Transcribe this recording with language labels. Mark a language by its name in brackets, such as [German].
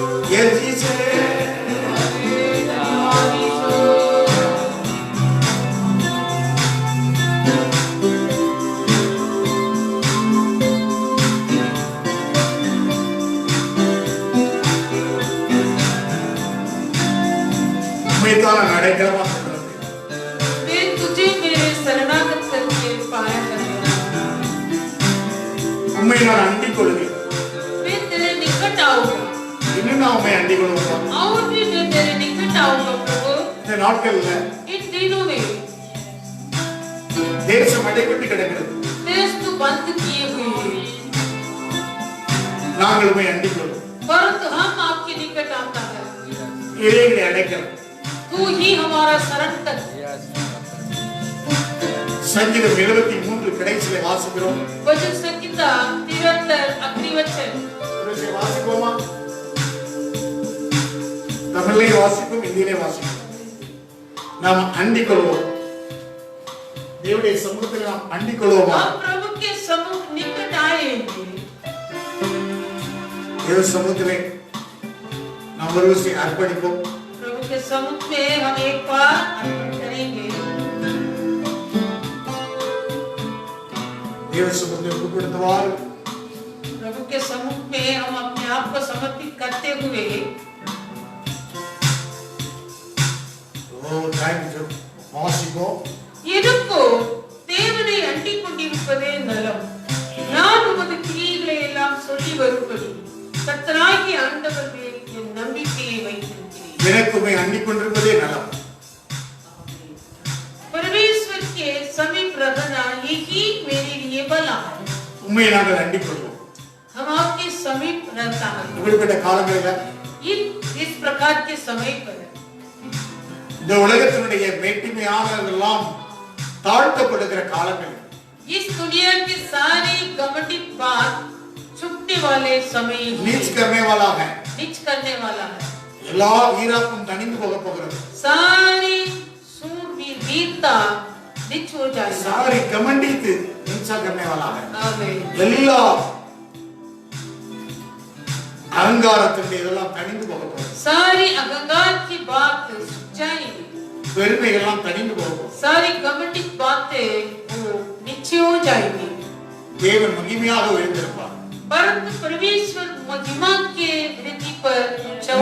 [Tamil] இயேசுவே உம்மைத்தான் நான் அடைக்கலமா சொல்றேன் [Hindi] मैं तुझे मेरे शरणागत करके पाया करूँगा [Tamil] உம்மை நான் அண்டிக் கொள்கிறேன் [Hindi] मैं तेरे निकट आऊंगा [Tamil] இன்னும் நான் உம்மை அண்டிக் கொள்வேன் [Hindi] और भी मैं तेरे निकट आऊंगा प्रभु [Tamil] இந்த நாட்கள்ல [Hindi] इन दिनों में [Tamil] தேசம் அடைபட்டு கிடக்கிறது [Hindi] देश तो बंद किए हुए हैं [Tamil] நாங்கள் உம்மை அண்டிக் கொள்வோம் [Hindi] परंतु हम आपके निकट आता है [Tamil] இறைகளை அடைக்கிறோம் [Hindi] तू ही हमारा शरण कर [Tamil] சங்கீதம் 73 கடைசியில வாசிக்கிறோம் [Hindi] वचन संहिता 73 आखिरी वचन [Tamil] இதை வாசிப்போமா தமிழிலே வாசிப்போம் இந்தியிலே வாசிப்போம் நாம் அண்டிக் கொள்வோம் தேவனுடைய சமூகத்தில் நாம் அண்டிக் கொள்வோமா [Hindi] हम प्रभु के सम्मुख निकट आएंगे [Tamil] தேவ சமூகத்திலே நாம் ஒரு விஷயம் அர்ப்பணிப்போம் [Hindi] प्रभु के सम्मुख में हम एक बार अर्पण करेंगे [Tamil] தேவ சமூகத்தில் ஒப்பு கொடுத்தவாறு [Hindi] प्रभु के सम्मुख में हम अपने आप को समर्पित करते हुए [Tamil] ஓ தேங்க்யூ வாசிப்போம் எனக்கோ தேவனை அண்டிக் கொண்டிருப்பதே நலம் நான் உமது கிரியைகளை எல்லாம் சொல்லி வரும்படி கர்த்தராகிய ஆண்டவர் மேல் என் நம்பிக்கையை வைத்திருக்கிறேன் எனக்கு உம்மை அண்டிக் கொண்டிருப்பதே நலம் [Hindi] परमेश्वर के समीप रहना यही मेरे लिए भला है [Tamil] உம்மை நாங்கள் அண்டிக் கொள்வோம் [Hindi] हम आपके समीप रहता है। [Tamil] இப்படிப்பட்ட காலங்களில் [Hindi] इस प्रकार के समय पर [Tamil] இந்த உலகத்தினுடைய மேட்டிமையானவர்களெல்லாம் தாழ்த்தப்படுகிற காலங்கள், [Hindi] इस दुनिया की सारी घमंडित बात झुकने वाले समय, नीच करने वाला है, नीच करने वाला है, [Tamil] எல்லா வீராப்பும் தணிந்து போகிறது, [Hindi] सारी सूरवीर वीरता नीच हो जाएगी, सारी घमंडित नीचा करने वाला है, आमीन, [Tamil] எல்லா அகங்காரத்தினுடைய இதெல்லாம் தணிந்து போகிறது, [Hindi] सारी अहंकार की बात सूख जाएगी, [Tamil] பெருமைகள்லாம் தணிந்து போகும், [Hindi] सारी घमंडित बातें वो नीचे हो जाएगी, [Tamil] தேவன் மகிமையாக உயர்ந்திருப்பார், [Hindi] परंतु परमेश्वर महिमा के वृद्धि पर ऊंचा हो